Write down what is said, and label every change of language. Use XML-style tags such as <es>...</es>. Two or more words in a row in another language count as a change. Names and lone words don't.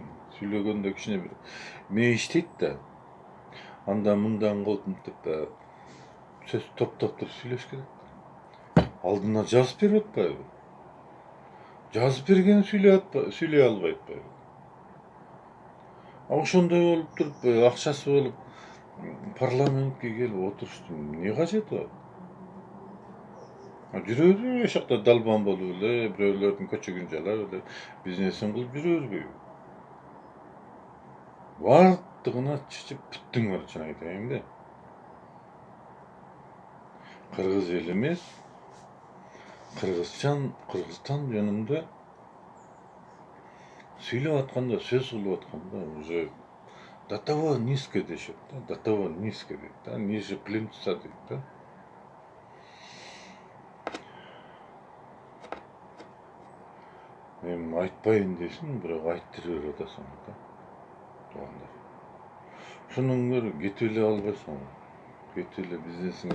<ky>Сүйлөгөндө кичине бир мейиштейт да. Андан мындан кылып мынтип сөз топтоп туруп сүйлөш керек. Алдына жазып берип атпайбы? Жазып берген сүйлөй албай атпайбы? Ошондой болуп туруп акчасы болуп Парламентке келип отуруштун эмне кажети бар? Жүрөбү ошол жакта далбан болуп эле, бирөөлөрдүн көчөгүн жалап эле бизнесин кылып жүрөбүзбү? Бардыгына чычып бүттүң бар, чын айтайын да. Кыргыз элimiz Кыргызстан жөнүндө сүйлөп атканда, сөз кылып атканда</ky> <ru>уже до того низко</ru> <ky>дешет да,</ky> <ru>до того низко</ru> <ky>дейт да,</ky> <ru>ниже плинтуса</ru> <ky>дейт да. Мен айтпайын десин, бирок айттырып берип атасың да, туугандар. Ошондон көрө кетип эле албайсыңбы? Кетип эле бизнесиңи.</ky>